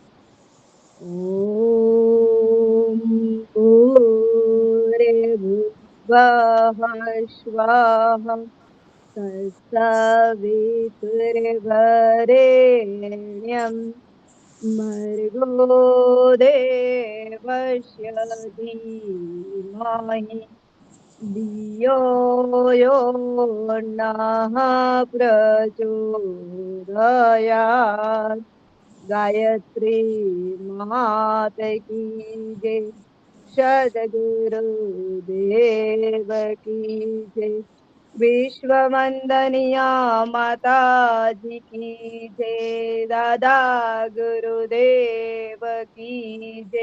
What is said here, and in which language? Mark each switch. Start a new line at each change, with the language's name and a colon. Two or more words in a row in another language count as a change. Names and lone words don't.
Sanskrit: ઓમ ભૂર્ભુવઃ સ્વાહા તત્સવિતુર્વરેણ્યં ભર્ગો દેવસ્ય ધીમહિ ધિયો યો નઃ પ્રચોદયાત્.
Hindi: गायत्री मात की जय. सद्गुरुदेव की जय. विश्ववंदनिया माताजी की जय. दादा गुरुदेव की जय.